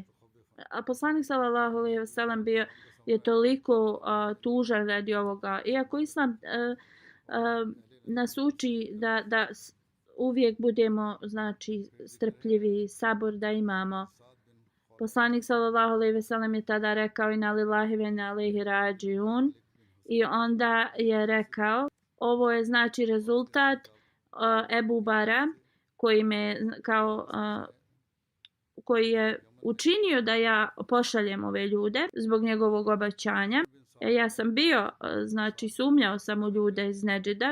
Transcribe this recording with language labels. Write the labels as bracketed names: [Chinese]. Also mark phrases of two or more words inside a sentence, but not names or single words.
[Bosnian] A poslanik [Arabic] صلى الله عليه وسلم [Bosnian] bio je toliko tužan radi ovoga. Iako islam nas uči da uvijek budemo znači strpljivi, sabor da imamo. Poslanik [Arabic] صلى الله عليه وسلم [Bosnian] je tada rekao [Arabic] إنا لله وإنا إليه راجعون [Bosnian] i onda je rekao ovo je znači rezultat Ebu Bara koji je učinio da ja pošaljem ove ljude zbog njegovog obećanja. Ja sam bio, znači sumnjao sam u ljude iz Nedžida.